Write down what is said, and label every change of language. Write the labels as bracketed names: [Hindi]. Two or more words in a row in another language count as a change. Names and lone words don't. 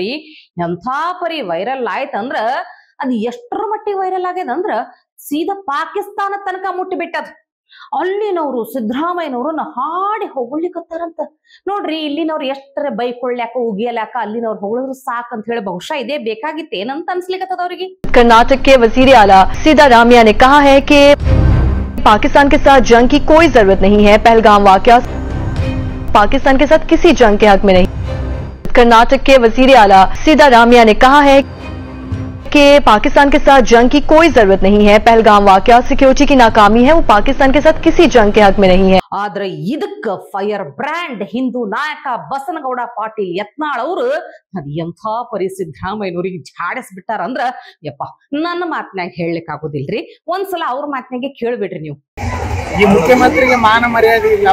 [Kannada] ಎಂಥ ಪರಿ ವೈರಲ್ ಆಯ್ತಂದ್ರ ಅದ್ ಎಷ್ಟರ ಮಟ್ಟಿಗೆ ವೈರಲ್ ಆಗ್ಯದಂದ್ರ ಸೀದಾ ಪಾಕಿಸ್ತಾನ ತನಕ ಮುಟ್ಟಿಬಿಟ್ಟದ. ಅಲ್ಲಿನವ್ರು ಸಿದ್ದರಾಮಯ್ಯನವ್ರನ್ನ ಹಾಡಿ ಹೊಗಳಿಕತ್ತಾರಂತ ನೋಡ್ರಿ. ಇಲ್ಲಿನವ್ರು ಎಷ್ಟರ ಬೈಕೊಳ್ಳ್ಯಾಕ ಉಗಿಯಲ್ಯಾಕ ಅಲ್ಲಿನವ್ರು ಹೊಗಳಿದ್ರು ಸಾಕಂತ ಹೇಳಿ ಬಹುಶಃ ಇದೇ ಬೇಕಾಗಿತ್ತೇನಂತ ಅನ್ಸ್ಲಿಕ್ಕತ್ತದ ಅವ್ರಿಗೆ. [Urdu] کرناٹک کے وزیر اعلیٰ سدارامیا نے کہا ہے کہ پاکستان کے ساتھ جنگ کی کوئی ضرورت نہیں ہے. پہلگام واقعہ پاکستان کے ساتھ کسی جنگ کے حق میں نہیں. کرناٹک کے وزیر اعلیٰ سدارامیا نے کہا ہے کہ پاکستان کے ساتھ جنگ کی کوئی ضرورت نہیں ہے. پہلگام واقعہ سیکیورٹی کی ناکامی ہے، وہ پاکستان کے ساتھ کسی جنگ کے حق میں نہیں ہے. [Kannada] ಆದ್ರೆ ಇದಕ್ಕ [English] fire brand [Kannada] ಹಿಂದೂ ನಾಯಕ ಬಸನಗೌಡ ಪಾಟೀಲ್ ಯತ್ನಾಳ್ ಅವರು ಅದ್ ಎಂಥ ಪರಿ ಸಿದ್ದರಾಮಯ್ಯನವ್ರಿಗೆ ಝಾಡಿಸ್ಬಿಟ್ಟಾರ ಅಂದ್ರ ಯಪ್ಪ ನನ್ನ ಮಾತನಾಗ ಹೇಳಲಿಕ್ಕೆ ಆಗೋದಿಲ್ರಿ. ಒಂದ್ಸಲ ಅವ್ರ ಮಾತನಾಗೆ ಕೇಳ್ಬಿಡ್ರಿ ನೀವು. ಈ ಮುಖ್ಯಮಂತ್ರಿಗೆ ಮಾನ ಮರ್ಯಾದೆ ಇಲ್ಲ.